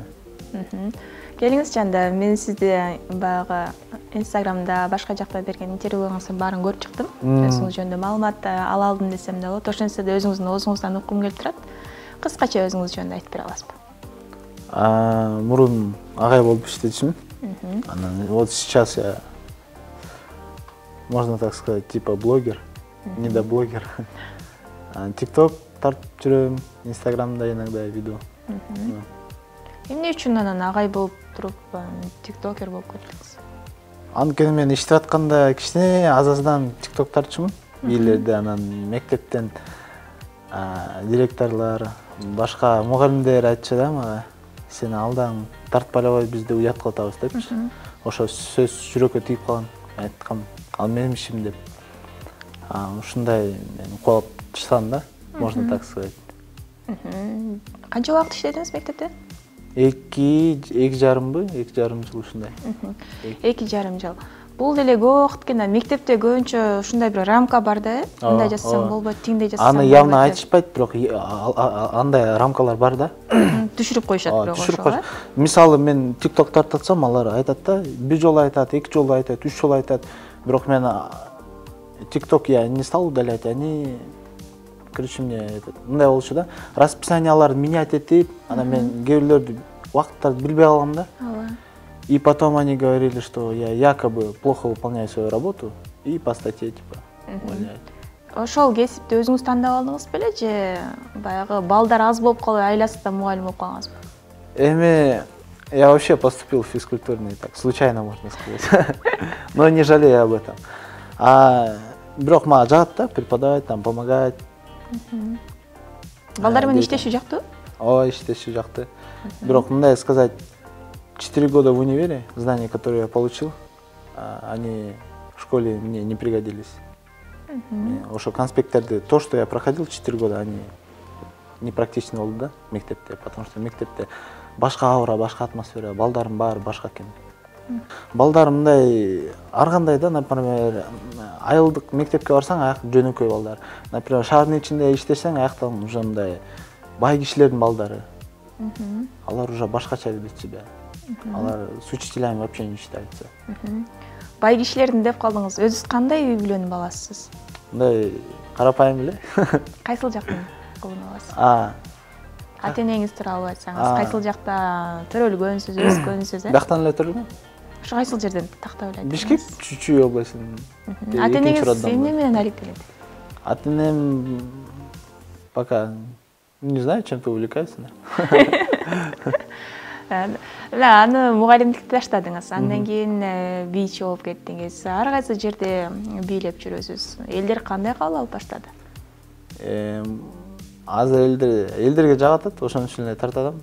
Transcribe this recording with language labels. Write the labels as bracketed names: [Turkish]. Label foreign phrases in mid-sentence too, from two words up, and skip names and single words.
[Kyrgyz] Келиңиз жанда, мен сизди баягы Инстаграмда башка жакта берген интервьюларыңыздын баарын көрүп чыктым. Өзүңүз жөнүндө маалымат ала алдым десем да болот. Ошентсе да өзүңүздүн оозуңуздан уккум келип турат. Кыскача өзүңүз жөнүндө айтып бере аласызбы? Мурун агай болуп иштечүмүн. [Russian] Вот сейчас я, можно так сказать, типа блогер, недоблогер. [Kyrgyz] ТикТок тартып жүрөм, Инстаграмда [Russian] иногда веду. [Kyrgyz] Эмне үчүн анан агай болуп туруп тиктокер болуп кеттиңиз? Анткени мен иштеп атканда кичине аз-аздан тикток тартчумун. Бийлерде анан мектептен директорлор, башка мугалимдер айтчу да мага, сени алдан тартпай эле кой, бизди уят кылып атабыз депчи. Ошо сөз жүрөккө тийип калган. Айткам, ал менин ишим деп. Ушундай мен кубалып чыксам да, [Russian] можно так сказать. [Kyrgyz] Канча убакыт иштедиңиз мектепте? 2,5 жыл ушундай. 2,5 жыл. Бул деле көп убакыт экен. Мектепте көбүнчө ушундай бир рамка бар да, мындай жасасаң болбойт, тиңдей жасасаң болбойт. Аны явно айтышпайт, бирок андай рамкалар бар да. Түшүрүп коюшат бирок ошо. Түшүрүп коюшат. Мисалы мен тикток тартатсам, алар айтат да, бир жолу айтат, 2 жолу айтат, 3 жолу айтат. Бирок мен тикток [Russian] я не стал удалять, они короче мне [Kyrgyz] мындай болчу да, расписанияларды менять этип, анан мен кээ бирлерди убакыттарды билбей калгам да. [Russian] И потом они говорили, что я якобы плохо выполняю свою работу, и по статье типа увольняют. [Kyrgyz] Ошол кесипти өзүңүз тандап алдыңыз беле же баягы балдар аз болуп калып, айласызда мугалим болуп калгансызбы? [Russian] Я вообще поступил в физкультурный, так случайно можно сказать, но не жалею об этом. [Kyrgyz] Бирок мага жагат да, [Russian] преподавать, там помогать. [Kyrgyz] Балдар менен иштешүү жактуу? Ооба, иштешүү жакты. Бирок мындай [Russian] сказать, 4 года в универе, знания, которые я получил, они в школе мне не пригодились. [Kyrgyz] Ошо конспекттерди, [Russian] то, что я проходил 4 года, они не практичный [Kyrgyz] болду да, мектепте, [Russian] потому что [Kyrgyz] мектепте башка аура, башка атмосфера, балдардын баары башка экен. Балдар мындай ар кандай да, например, айылдык мектепке барсаң, аяк жөнөкөй балдар. Например, шаардын ичинде иштесең, аяктан уже мындай бай кишилердин балдары. Алар уже башкача [Russian] ведут себя. Алар с учителями вообще не считаются. [Kyrgyz] Бай кишилердин деп калдыңыз. Өзүңүз кандай үй бүлөнүн баласысыз? Мындай карапайым эле. Кайсыл жактын кылын аласыз? Ата-энеңиз тууралуу айтсаңыз, кайсыл жакта төрөлгөнсүз, өскөнсүз, Бактан эле төрөлгөм. Ошо кайсыл жерден тактап эле? Бишкек, Чүчү областынын. Ата-энеңиз эмне менен алектенет? [Russian] Ата-энем пока не знаю, чем-то увлекается. [Kyrgyz] Аны мугалимдикти таштадыңыз, андан кийин бийчи болуп кеттиңиз. Ар кайсы жерде бийлеп жүрөсүз. Элдер кандай кабыл алып баштады? Азыр элдерге жагат, ошон үчүн эле тартатам.